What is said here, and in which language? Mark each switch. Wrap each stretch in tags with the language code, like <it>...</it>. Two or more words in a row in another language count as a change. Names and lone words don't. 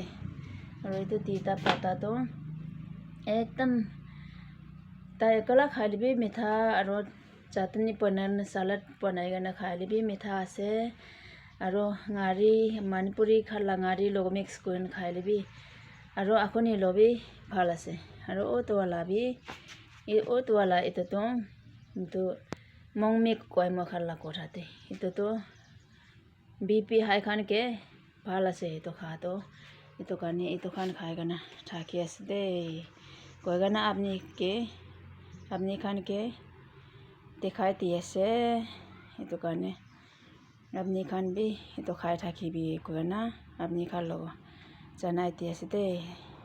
<nag>Aru itu tita pata to ekdam tai kala khai lebi mitha aru chutney panan salad banai gana khai lebi mitha ase. Aru ngari manipuri khala ngari logo mix koin khai lebi aru akhoni lobi bhal ase. Aru auto wala bi auto wala itu to mongmi koi ma khala kotha te itu to BP high khan ke bhal ase itu kha to itu kani itu khan khai gana thaki ase de koi gana apni khan ke dikhai di ase itu kani apni khan bi itu khai thaki bi koi gana apni khan logo janai di ase de.</nag>